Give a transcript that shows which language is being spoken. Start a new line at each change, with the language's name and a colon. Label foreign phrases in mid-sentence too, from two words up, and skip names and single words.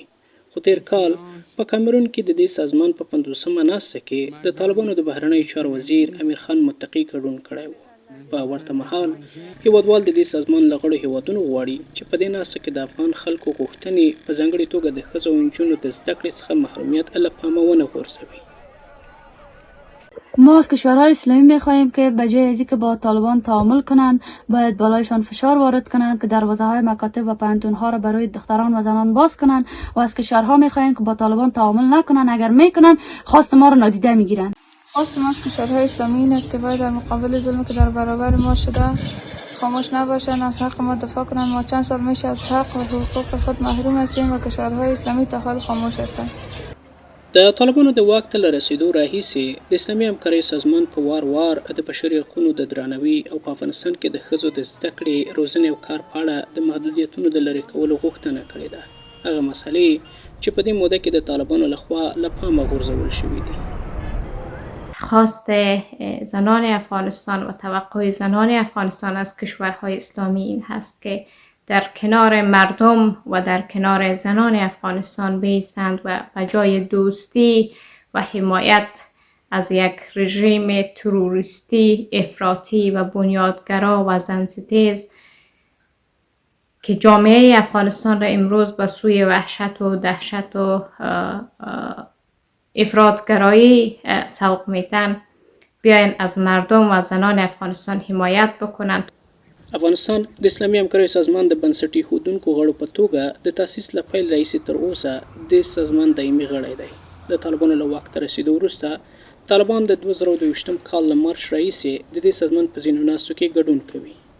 Pashto: خو تیر کال په کامرون کې د دې سازمان په 50مه ناسته کې د طالبانو د بهرنیو چارو وزیر امیر خان متقي ګډون کړی و. په ورته مهال هیوادوال د دې سازمان له غړو هیوادونو غواړي چې په دې ناسته کې د افغان خلکو غوښتنې په ځانګړې توګه د ښځو او نجونو د زده کړې څخه محرومیت له پامه ونه غورځوي.
Persian: ما از کشورهای اسلامی میخواهیم که به جای از اینکه با طالبان تعامل کنند باید بالایشان فشار وارد کنند که دروازه های مکاتب و پانتونها را برای دختران و زنان باز کنند و از کشورها میخواهیم که با طالبان تعامل نکنند. اگر میکنند خواست ما را نادیده میگیرند. خواست ما از کشورهای اسلامی این است که باید در مقابل ظلمی که در برابر ما شده خاموش نباشند، از حق ما دفاع کنند. ما چند سال میشه از حق و حقوق خود محروم هستیم و کشورهای اسلامی تا حال خاموش هستند.
Pashto: د طالبانو د واک ته رسیدو راهیسې د اسلامي همکاریو سازمان په وار د بشري حقوقو د درناوي او په افغانستان کې د ښځو د زده کړې، روزنې او کار په اړه د محدودیتونو د لرې کولو غوښتنه کړې ده. هغه مسئلې چې په دې موده کې د طالبانو لخوا له پامه غورځول شوي دي.
Persian: خواست زنان افغانستان و توقع زنان افغانستان از کشورهای اسلامی این هست که در کنار مردم و در کنار زنان افغانستان بایستند و به جای دوستی و حمایت از یک رژیم تروریستی، افراطی و بنیادگرا و زنستیز که جامعه افغانستان را امروز به سوی وحشت و دهشت و افراطگرایی سوق میدن، بیاین از مردم و زنان افغانستان حمایت بکنند.
Pashto: افغانستان د اسلامي همکاریو سازمان د بنسټ ایښودونکو غړو په توګه د تاسیس له پیل راهیسې تر اوسه د سازمان دایمي غړی دی. د طالبانو له واک ته رسیدو وروسته طالبان د 2022 کال له مارچ راهیسې د دې سازمان په ځینو ناستو کې ګډون کوي.